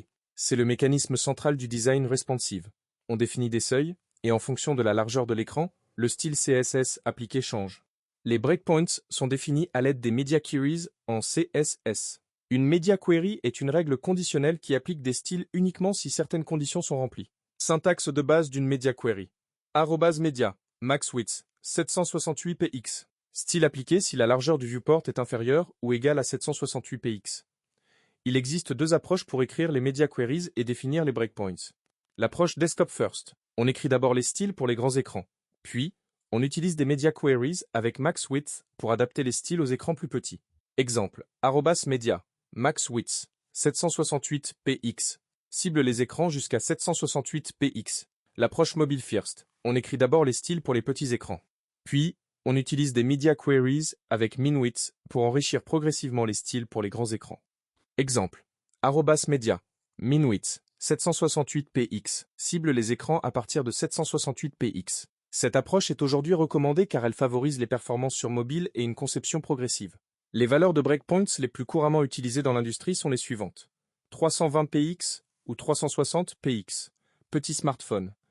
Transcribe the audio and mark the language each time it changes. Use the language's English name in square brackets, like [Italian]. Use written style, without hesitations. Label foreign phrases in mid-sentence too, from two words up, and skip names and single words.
[French] C'est le mécanisme central du design responsive. On définit des seuils, et en fonction de la largeur de l'écran, le style CSS appliqué change. Les breakpoints sont définis à l'aide des [English] media queries [French] en CSS. Une [English] media query [French] est une règle conditionnelle qui applique des styles uniquement si certaines conditions sont remplies. Syntaxe de base d'une [English] media query. [French] @media, [English] max width, [French] 768 px. Style appliqué si la largeur du viewport est inférieure ou égale à 768 px. Il existe 2 approches pour écrire les media queries et définir les breakpoints. L'approche [English] desktop first. [French] On écrit d'abord les styles pour les grands écrans. Puis, on utilise des [English] media queries [French] avec [English] max width [French] pour adapter les styles aux écrans plus petits. Exemple, @media, [English] max width, [French] 768 px. Cible les écrans jusqu'à 768 px. L'approche [English] mobile first. [French] On écrit d'abord les styles pour les petits écrans. Puis, on utilise des [English] media queries [French] avec [English] min width [French] pour enrichir progressivement les styles pour les grands écrans. Exemple, @media, [English] min width, [French] 768 px, cible les écrans à partir de 768 px. Cette approche est aujourd'hui recommandée car elle favorise les performances sur mobile et une conception progressive. Les valeurs de breakpoints les plus couramment utilisées dans l'industrie sont les suivantes. 320 px ou 360 px, petit smartphone.